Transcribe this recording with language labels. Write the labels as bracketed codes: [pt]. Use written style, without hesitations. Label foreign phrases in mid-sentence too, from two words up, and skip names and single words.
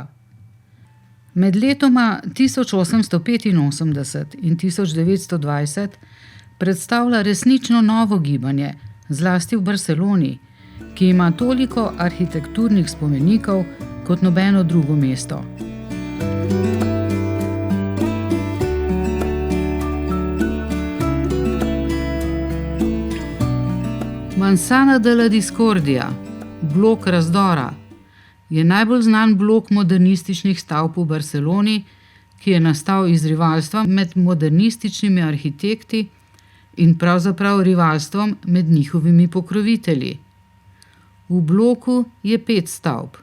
[sl] Med letoma 1885 in 1920 predstavlja resnično novo gibanje, zlasti v Barceloni, ki ima toliko arhitekturnih spomenikov kot nobeno drugo mesto. Manzana de la Discordia, blok razdora, je najbolj znan blok modernističnih stavb v Barceloni, ki je nastal iz rivalstva med modernističnimi arhitekti in pravzaprav rivalstvom med njihovimi pokrovitelji. V bloku je 5 stavb.